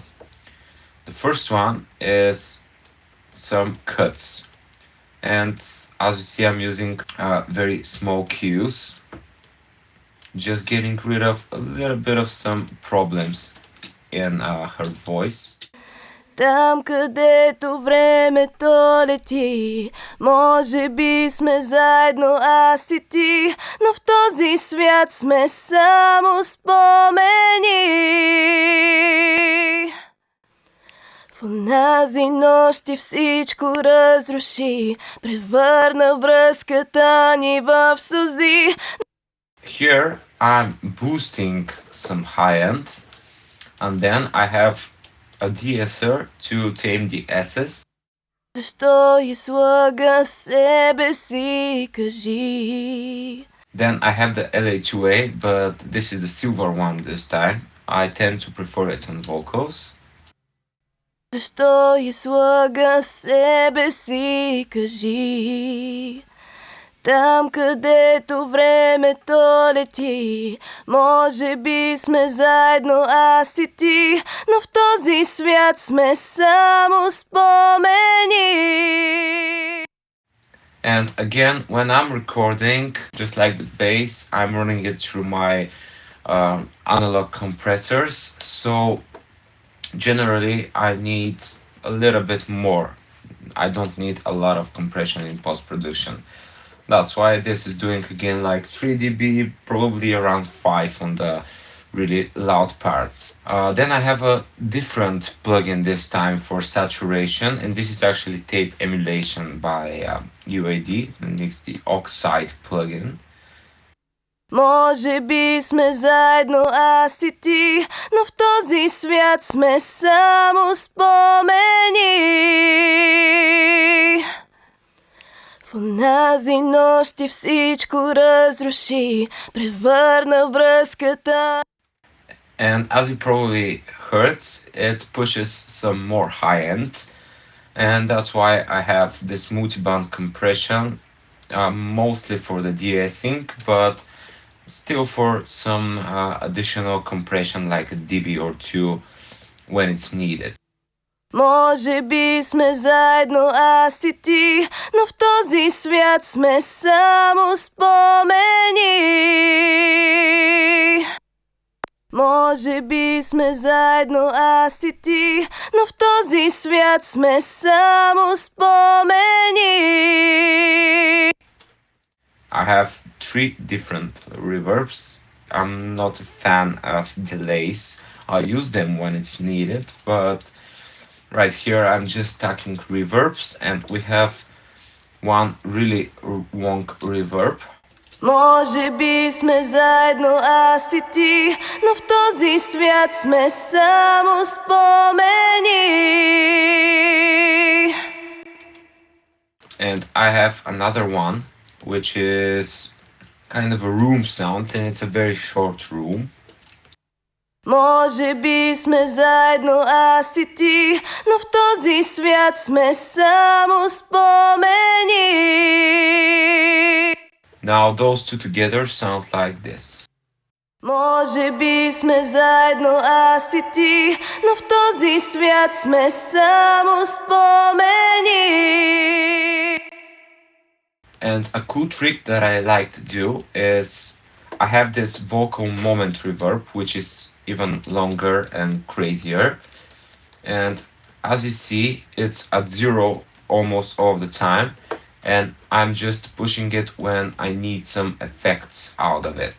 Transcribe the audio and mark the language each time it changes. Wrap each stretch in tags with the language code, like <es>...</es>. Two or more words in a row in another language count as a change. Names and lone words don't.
<en>The first one is some cuts, and as you see, I'm using very small cues, just getting rid of a little bit of some problems in her voice.</en> <bg>Там, където времето лети, може би сме заедно аз и ти, но в този свят сме само спомени. В онази нощ всичко разруши, превърна връзката ни в сълзи.</bg> <en>Here I'm boosting some high end, and then I have a de-esser to tame the S's.</en> <bg>Защо излъга себе си, кажи?</bg> <en>Then I have the LA2A, but this is the silver one this time. I tend to prefer it on vocals.</en> <bg>Защо излъга себе си, кажи? Там, където времето лети, може би сме заедно аз и ти, но в този свят сме само спомени.</bg> <en>And again, when I'm recording, just like the bass, I'm running it through my analog compressors. So generally, I need a little bit more. I don't need a lot of compression in post-production. That's why this is doing again like 3 dB, probably around 5 on the really loud parts. Then I have a different plugin this time for saturation, and this is actually tape emulation by UAD, and it's the Oxide plugin.</en> <bg>Може би сме заедно аз и ти, но в този свят сме само спомени. В онази нощ и всичко разруши, превърна връзката.</bg> <en>And as you probably heard, it pushes some more high end, and that's why I have this multi-band compression, mostly for the de-essing, but still for some additional compression like a dB or two when it's needed.</en> <bg>Може би сме заедно аз и ти, но в този свят сме само спомени. Може би сме заедно аз и ти, но в този свят сме само спомени.</bg> <en>I have 3 different reverbs. I'm not a fan of delays. I use them when it's needed, but right here I'm just stacking reverbs, and we have one really wonk reverb.</en> <bg>Може би сме заедно аз и ти, но в този свят сме само спомени.</bg> <en>And I have another one, which is kind of a room sound, and it's a very short room.</en> <bg>Може би сме заедно аз и ти, но в този свят сме само спомени.</bg> <en>Now those two together sound like this.</en> <bg>Може би сме заедно аз и ти, но в този свят сме само спомени.</bg> <en>And a cool trick that I like to do is I have this vocal moment reverb, which is even longer and crazier. And as you see, it's at 0 almost all the time. And I'm just pushing it when I need some effects out of it.</en>